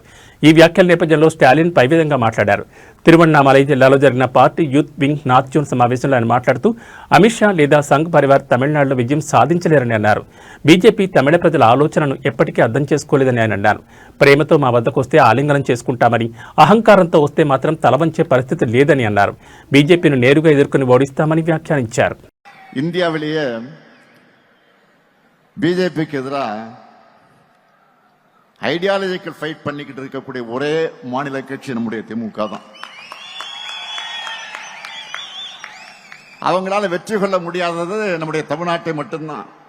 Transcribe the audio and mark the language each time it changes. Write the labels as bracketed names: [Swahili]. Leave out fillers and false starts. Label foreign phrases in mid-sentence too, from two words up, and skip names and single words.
[Telugu] ఈ వ్యాఖ్యల నేపథ్యంలో స్టాలిన్ పై విధంగా మాట్లాడారు. తిరువణ్ణామలై జిల్లాలో జరిగిన పార్టీ [English] youth wing north zone [Telugu] సమావేశంలో ఆయన మాట్లాడుతూ అమిత్ షా లేదా సంఘ్ పరివార్ తమిళనాడులో విజయం సాధించలేరని అన్నారు. బీజేపీ తమిళ ప్రజల ఆలోచనను ఎప్పటికీ అర్థం చేసుకోలేదని ఆయన అన్నారు. ప్రేమతో మా వద్దకు వస్తే ఆలింగనం చేసుకుంటామని, అహంకారంతో వస్తే మాత్రం తలవంచే పరిస్థితి లేదని అన్నారు. బీజేపీని నేరుగా ఎదుర్కొని ఓడిస్తామని వ్యాఖ్యానించారు. [Tamil] இந்தியாவிலேயே பிஜேபிக்கு எதிராக [English] ideological fight [Tamil] பண்ணிக்கிட்டு இருக்கக்கூடிய ஒரே மாநில கட்சி நம்முடைய திமுக தான். அவங்களால வெற்றி கொள்ள முடியாதது நம்முடைய தமிழ்நாட்டை மட்டும்தான்.